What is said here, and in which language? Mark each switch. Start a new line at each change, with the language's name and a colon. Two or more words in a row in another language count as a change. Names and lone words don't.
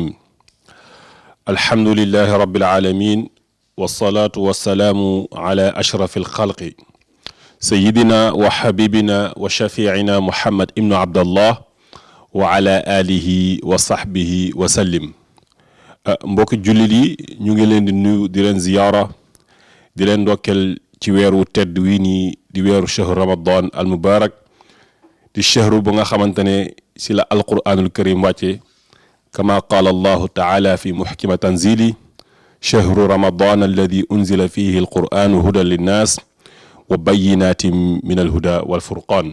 Arabic: الحمد لله رب العالمين، والصلاة والسلام على أشرف الخلق سيدنا وحبيبنا وشفيعنا محمد ابن عبد الله وعلى آله وصحبه وسلم.
Wolof: mbokki jullit yi ñu ngi leen di nuyu di leen ziyaara di leen ndokkeel ci weeru tedd wi nii di weeru
Arabic: شهر رمضان المبارك
Wolof: di shahru bu nga xamante ne si la
Arabic: القرآن الكريم
Wolof: wàcce
Arabic: كما قال الله تعالى في محكم تنزيله شهر رمضان الذي أنزل فيه القرآن هدى للناس وبينات من الهدى والفرقان.